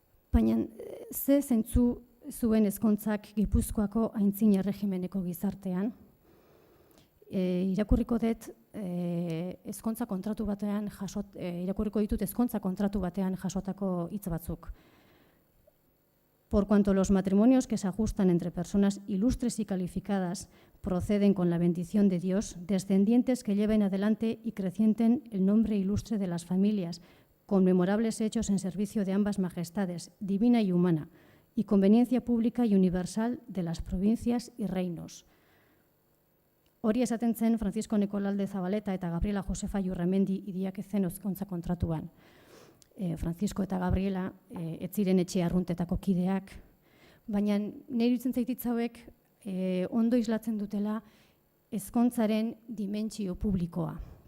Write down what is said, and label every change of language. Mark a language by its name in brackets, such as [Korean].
[Basque] Baina ze zentzu zuen ezkontzak Gipuzkoako aintzin erregimeneko gizartean? Irakurriko dut ezkontza kontratu batean irakurriko ditut ezkontza kontratu batean jasotako hitz batzuk. [Spanish] Por cuanto los matrimonios que se ajustan entre personas ilustres y calificadas proceden con la bendición de Dios, descendientes que lleven adelante y crecienten el nombre ilustre de las familias, con memorables hechos en servicio de ambas majestades, divina y humana, y conveniencia pública y universal de las provincias y reinos. [Basque] Hori esaten zen Francisco Nicolalde Zabaleta eta Gabriela Josefa Iurramendi idiak zen ezkontza kontratuan. Francisco eta Gabriela ez ziren etxe arruntetako kideak, baina nire iruditzen zait hauek ondo islatzen dutela ezkontzaren dimentsio publikoa.